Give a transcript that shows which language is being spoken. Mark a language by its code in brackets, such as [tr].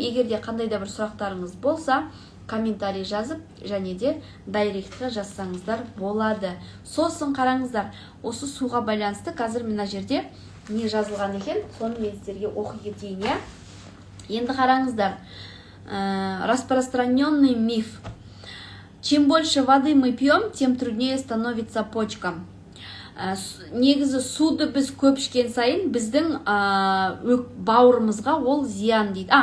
[kk] Егер де қандай да бір сұрақтарыңыз болса, комментарий жазып, және де дайректқа жазсаңыздар болады. Сосын қараңыздар, осы суға байланысты қазір мына жерде не жазылған екен, соны мен сіздерге оқи кетейін, иә. Енді қараңыздар, распространенный миф. [ru] Чем больше воды мы пьем, тем труднее становится почкам. [kk] Негізі суды біз көп ішкен сайын біздің бауырымызға ол зиян дейді.